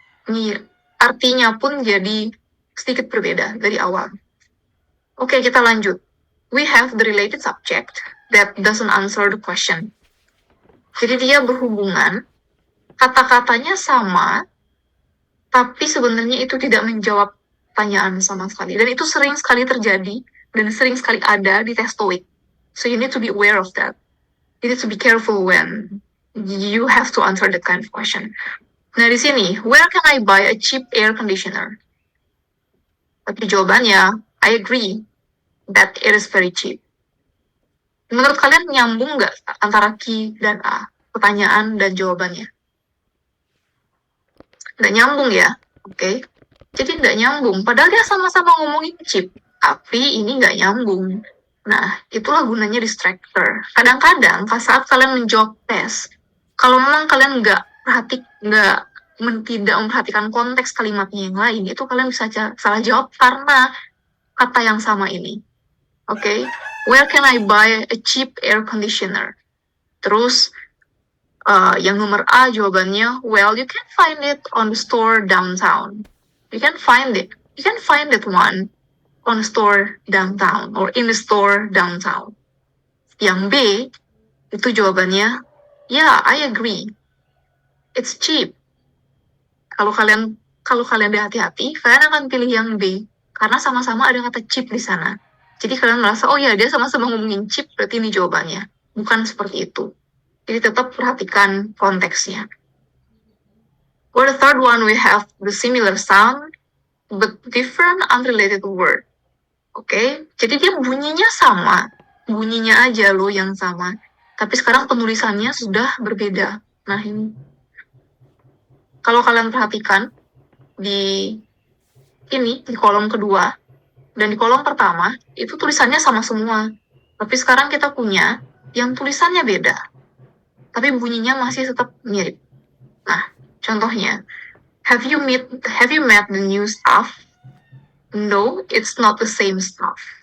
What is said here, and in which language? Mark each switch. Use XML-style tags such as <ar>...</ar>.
<id>Ini artinya pun jadi sedikit berbeda dari awal. Oke, kita lanjut.</id> <en>We have the related subject that doesn't answer the question.</en> <id>Jadi dia berhubungan, kata-katanya sama, tapi sebenarnya itu tidak menjawab pertanyaan sama sekali. Dan itu sering sekali terjadi, dan sering sekali ada di tes TOEIC.</id> <en>So you need to be aware of that. You need to be careful when you have to answer that kind of question.</en> <id>Nah, di sini,</id> <en>where can I buy a cheap air conditioner?</en> <id>Tapi jawabannya,</id> <en>I agree that it is very cheap.</en> <id>Menurut kalian nyambung nggak antara Q dan A? Pertanyaan dan jawabannya? Nggak nyambung ya? Oke. Jadi nggak nyambung. Padahal dia sama-sama ngomongin cheap. Tapi ini nggak nyambung. Nah, itulah gunanya distractor. Kadang-kadang saat kalian menjawab tes, kalau memang kalian tidak memperhatikan konteks kalimatnya yang lain, itu kalian bisa salah jawab karena kata yang sama ini.</id> <en>Oke, where can I buy a cheap air conditioner?</en> <id>Terus yang nomor A jawabannya,</id> <en>well, you can find it on the store downtown. You can find it one on the store downtown or in the store downtown.</en> <id>Yang B itu jawabannya,</id> <en>yeah, I agree. It's cheap.</en> <id>Kalau kalian hati-hati, kalian akan pilih yang B karena sama-sama ada kata cheap di sana. Jadi kalian merasa, oh ya, dia sama-sama ngomongin cheap, berarti ini jawabannya. Bukan seperti itu. Jadi tetap perhatikan konteksnya.</id> <en>For the third one, we have the similar sound, but different unrelated word.</en> <id>Oke, jadi dia bunyinya sama. Bunyinya aja loh yang sama. Tapi sekarang penulisannya sudah berbeda. Nah ini. Kalau kalian perhatikan, di kolom kedua, dan di kolom pertama, itu tulisannya sama semua. Tapi sekarang kita punya yang tulisannya beda. Tapi bunyinya masih tetap mirip. Nah,</id> <en>Contohnya, have you met the new staff? No, it's not the same staff.</en>